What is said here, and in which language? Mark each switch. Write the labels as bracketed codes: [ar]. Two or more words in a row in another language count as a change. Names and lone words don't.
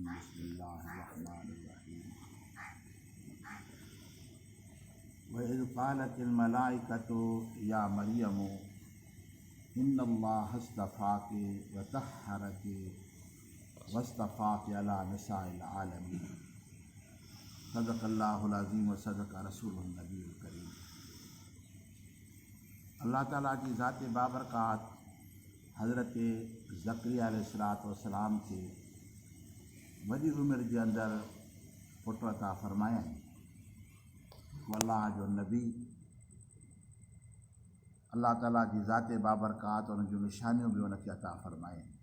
[ar] بسم الله الرحمن الرحيم. وإذ قالت الملائكة يا مريم إن الله اصطفاك وطهرك واصطفاك على نساء العالمين. صدق الله العظيم وصدق رسوله النبي الكريم. [sd] अल्लाह ताला जी ज़ात बाबरकात हज़रत ज़करिया अलैहिस्सलाम खे वॾी उमिरि जे अंदरि पुट अता फ़रमाया आहिनि। अल्लाह जो नबी, अल्लाह ताला जी ज़ात बाबरकात उन जूं निशानियूं बि उनखे अता फ़रमाया आहिनि।